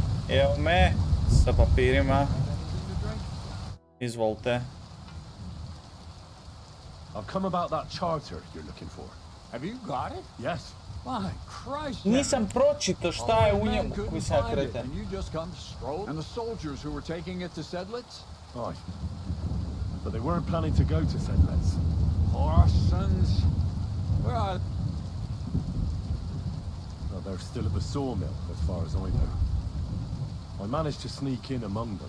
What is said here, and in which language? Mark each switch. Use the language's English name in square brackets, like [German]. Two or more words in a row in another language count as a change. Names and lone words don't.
[Serbian] Evo me sa papirima. Izvolite. [English] I've come about that charter you're looking for. Have you got it? Yes. My Christ. [Serbian] Nisam pročito šta je u njemu, koji sam ja kreten. [English] And you just come stroll. And the soldiers who were taking it to Sedlitz? Aye. But they weren't planning to go to Sedlitz. Orsons. Where are they? Well, they're still at the sawmill, as far as I know. I managed to sneak in among them.